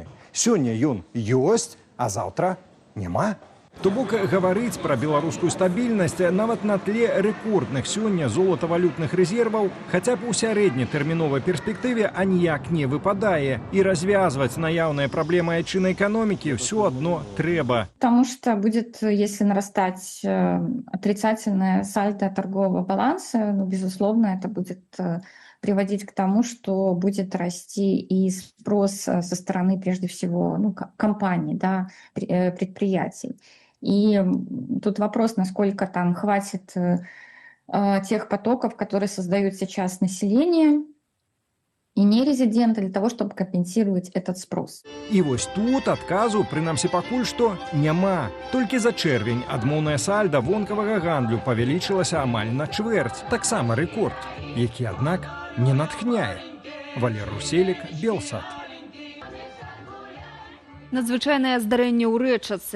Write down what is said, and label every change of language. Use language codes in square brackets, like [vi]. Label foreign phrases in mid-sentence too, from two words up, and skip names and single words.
[be] Сёння ён ёсць, а заўтра няма. То бок гаварыць пра беларускую стабільнасць нават на тле рэкордных сёння золатавалютных рэзерваў хаця б у сярэднетэрміновай перспектыве аніяк не выпадае. І развязваць наяўныя праблемы айчыннай эканомікі ўсё адно трэба. [ru] Потому что будет, если нарастать отрицательное сальдо торгового баланса, безусловно, это будет приводить к тому, что будет расти и спрос со стороны, прежде всего, компаний, предприятий. И тут вопрос, насколько там хватит тех потоков, которые создают сейчас население и нерезиденты, для того, чтобы компенсировать этот спрос. [be] І вось тут адказу, прынамсі пакуль што, няма. Толькі за чэрвень адмоўная сальда вонкавага гандлю павялічылася амаль на чвэрць. Таксама рэкорд, які, аднак, не натхняе. Валер Руселік, Белсат. Надзвычайнае здарэнне ў рэчыцы.